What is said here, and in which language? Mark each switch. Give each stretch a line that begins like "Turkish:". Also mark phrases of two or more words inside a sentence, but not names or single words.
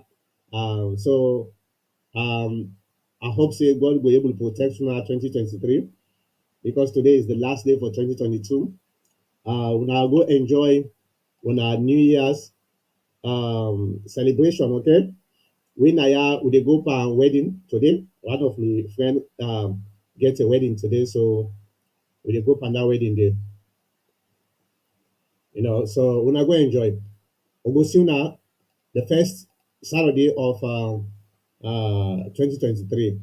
Nigerian Pidgin: So I hope say God will be able to protect from our 2023 because today is the last day for 2022. When I go enjoy on our New Year's celebration, okay? When we dey go for a wedding today. One of my friend get a wedding today, so we dey go for that wedding day. So una go enjoy. We go see una the first Saturday of 2023.